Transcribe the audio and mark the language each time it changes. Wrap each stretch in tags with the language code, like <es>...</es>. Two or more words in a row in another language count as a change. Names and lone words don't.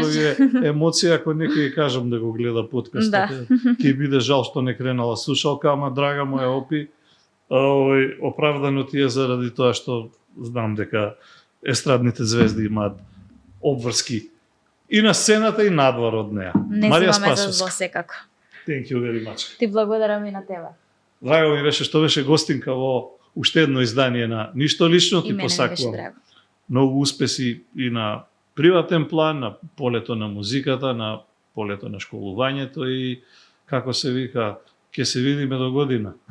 <mk>Сите овие емоции, ако некој кажам да го гледа подкастот, ќе биде жал што не кренала слушалка, ама драга моја Опи, оправдано ти е заради тоа што знам дека естрадните звезди имаат обврски и на сцената и надвор од неа. Марија Спасовска. Секако.</mk> <en>Thank you very much.</en> <mk>Ти благодарам и на тебе. Драго ми беше што беше гостинка во уште едно издание на Ништо лично, ти посакувам многу успеси и на приватен план, на полето на музиката, на полето на школувањето и како се вика, ќе се видиме до година.</mk>